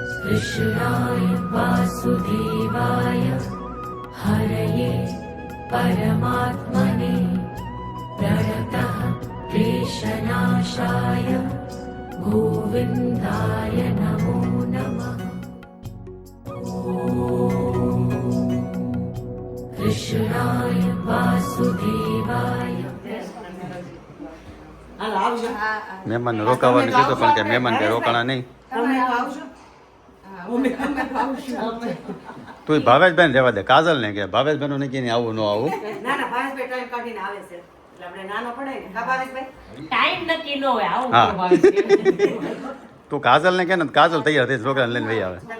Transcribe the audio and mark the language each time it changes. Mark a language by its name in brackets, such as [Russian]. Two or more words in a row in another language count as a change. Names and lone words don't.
[Sanskrit] कृष्णाय वासुदेवाय हरये परमात्मने प्रणतः क्लेशनाशाय गोविन्दाय नमो नमः। कृष्णाय वासुदेवाय [Gujarati] મહેમાન રોકાવાનું કીધું પણ કે મહેમાન કે રોકાણા નહીં. તું ભાવેશભાઈ રહેવા દે, કાજલ ને કે ભાવેશભાઈ નું નક્કી નહીં આવું ન આવું. હા તું કાજલ ને કે ને કાજલ તૈયાર થઈ છોકરાને લઈને વહી આવે.